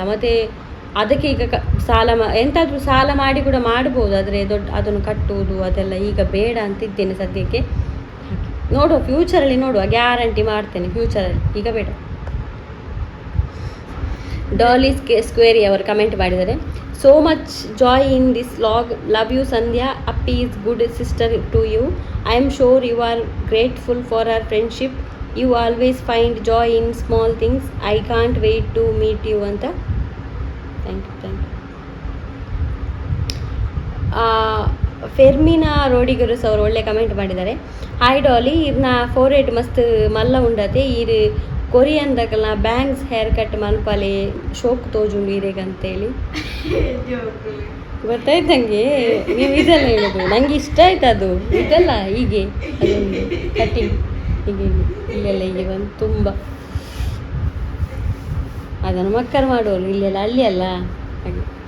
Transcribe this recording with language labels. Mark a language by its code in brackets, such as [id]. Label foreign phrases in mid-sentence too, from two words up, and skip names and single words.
[kn] ಮತ್ತು ಅದಕ್ಕೆ ಈಗ ಎಂತಾದರೂ ಸಾಲ ಮಾಡಿ ಕೂಡ ಮಾಡ್ಬೋದು, ಆದರೆ ಅದನ್ನು ಕಟ್ಟುವುದು ಅದೆಲ್ಲ ಈಗ ಬೇಡ ಅಂತಿದ್ದೇನೆ ಸದ್ಯಕ್ಕೆ. ನೋಡುವ ಫ್ಯೂಚರಲ್ಲಿ ನೋಡುವ, ಗ್ಯಾರಂಟಿ ಮಾಡ್ತೇನೆ ಫ್ಯೂಚರಲ್ಲಿ, ಈಗ ಬೇಡ. ಡಾಲಿ ಸ್ಕ್ವೇರಿ ಅವರು ಕಮೆಂಟ್ ಮಾಡಿದ್ದಾರೆ. [en] so much joy in this log, love you Sandhya, Appi is good sister to you. I am sure you are grateful for our friendship. you always find joy in small things. I can't wait to meet you ಅಂತ. thank you. [kn] ಫೆರ್ಮಿನಾ ರೋಡಿಗರುಸ್ ಅವರು ಒಳ್ಳೆ ಕಮೆಂಟ್ ಮಾಡಿದ್ದಾರೆ. [en] hi Dolly, [tcy] ಇರ್ನ ಫೋರೆಡ್ ಮಸ್ತ್ ಮಲ್ಲ ಉಂಡತೆ ಇರು ಕೊರಿಯನ್ದಕಲ್ನ [en] bangs hair cut [tcy] ಮನ್ಪಾಲೆ ಶೋಕ್ ತೋಜುಂಡು ಇರೇಗಂತೇಳಿ. [kn] ಗೊತ್ತಾಯ್ತು ನನಗೆ, ನೀವು ಇದೆಲ್ಲ ಹೇಳೋದು ನನಗೆ ಇಷ್ಟ ಆಯ್ತು. ಅದು ಇದೆಲ್ಲ ಹೀಗೆ ಅದೊಂದು ಕಟ್ಟಿಂಗ್ ಹೀಗೆ ಇಲ್ಲೆಲ್ಲ ಹೀಗೆ ಬಂದು ತುಂಬ ಅದನ್ನು ಮಕ್ಕಳು ಮಾಡೋರು ಇಲ್ಲೆಲ್ಲ ಅಲ್ಲಿ ಅಲ್ಲ ಹಾಗೆ.